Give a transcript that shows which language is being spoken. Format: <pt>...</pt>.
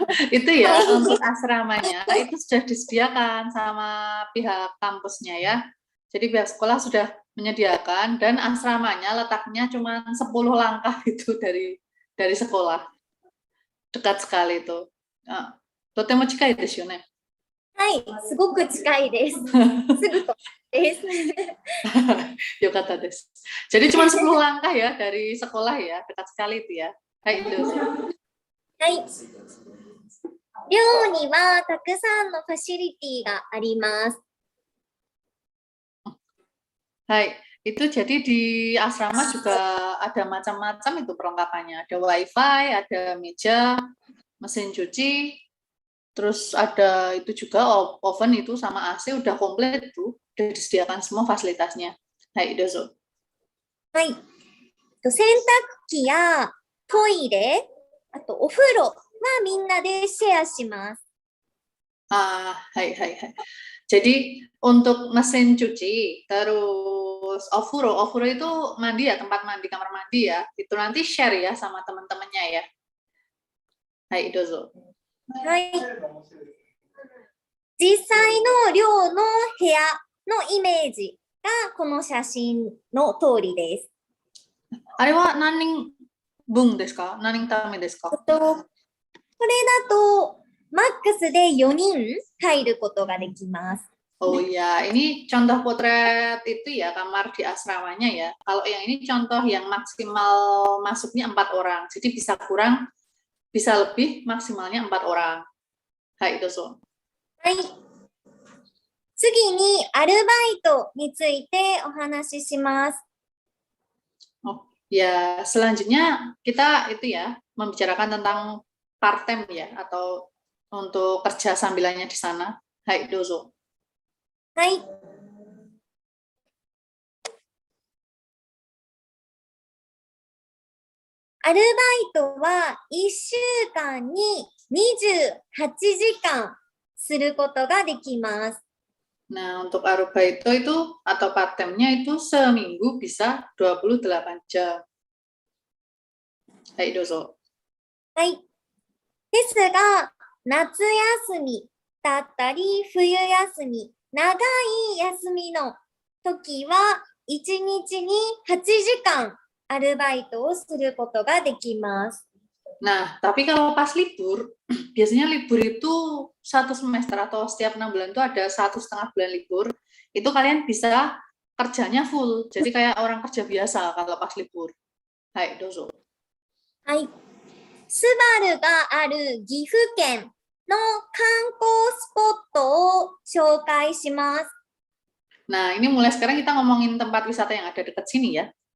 <id>Itu ya untuk asramanya itu sudah disediakan sama pihak kampusnya ya. Jadi pihak sekolah sudah menyediakan dan asramanya letaknya cuma 10 langkah itu dari sekolah. Dekat sekali itu.</id> <ja>とても近いですよね。はい、すごく近いです。すぐとです。よかったです。</ja> <id>Jadi cuma 10 langkah ya dari sekolah ya, dekat sekali itu ya. Hai, itu.</id> <ja>はい。寮にはたくさんのファシリティがあります。</ja> <id>Hai, itu jadi di asrama juga ada macam-macam itu perlengkapannya. Ada wifi, ada meja, mesin cuci, terus ada itu juga oven itu sama AC udah komplit tuh, udah disediakan semua fasilitasnya.</id> <ja>Hai, dozo. はい。洗濯機やトイレ、あとお風呂はみんなでシェアします。</ja> <id>Hai. Jadi untuk mesin cuci, terus ofuro itu mandi ya, tempat mandi, kamar mandi ya, itu nanti share ya sama teman-temannya ya.</id> <ja>Hai, dozo. はい。実際の寮の部屋のイメージがこの写真の通りです。あれは何人分ですか？何人ためですか？これだと、マックスで4人入ることができます。</ja> <id>Oh ya, ini contoh potret itu ya, kamar di asramanya ya. Kalau yang ini contoh yang maksimal masuknya 4 orang. Jadi bisa kurang, bisa lebih, maksimalnya 4 orang.</id> <ja>Hai, dozo. はい。次にアルバイトについてお話しします。</ja> <id>Oh, ya, selanjutnya kita itu ya, membicarakan tentang part-time ya, atau untuk kerja sambilannya di sana.</id> <ja>Hai, dozo. はい。アルバイトは1週間に28時間することができます。</ja> <id>Nah, untuk arubaito itu atau part-time-nya itu seminggu bisa 28 jam.</id> <ja>Hai, dozo. はい。ですが、夏休みだったり、冬休み、長い休みの時は、1日に8時間アルバイトをすることができます。</ja> <id>Nah, tapi kalau pas libur, biasanya libur itu 1 semester atau setiap 6 bulan itu ada 1,5 bulan libur, itu kalian bisa kerjanya full. Jadi kayak orang kerja biasa kalau pas libur.</id> <ja>Hai, dozo. はい。スバルがある岐阜県の観光スポットを紹介します。</ja> <id>Nah, ini mulai sekarang kita ngomongin tempat wisata yang ada dekat sini ya.</id>